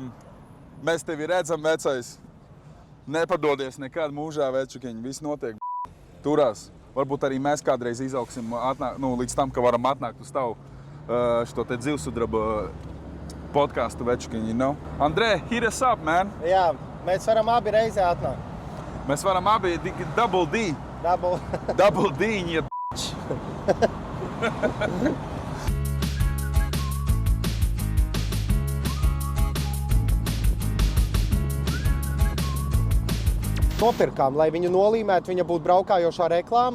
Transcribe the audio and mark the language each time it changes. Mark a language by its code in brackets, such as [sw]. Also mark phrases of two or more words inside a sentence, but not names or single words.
[lv] Mēs tevi redzam, vecais. Nepadodies nekad mūžā, večukiņi. Viss notiek. Turās. Varbūt arī mēs kādreiz izaugsim līdz tam, ka varam atnākt uz tavu šo te Dzīvsudraba podcastu, večukiņi. Andrē, [en] hit us up, man. [lv] Jā, mēs varam abi reizē atnākt. Mēs varam abi [en] double D. Double D, [lv] ja nopirkām, lai viņu nolīmētu, viņa būtu braukājošā reklāma.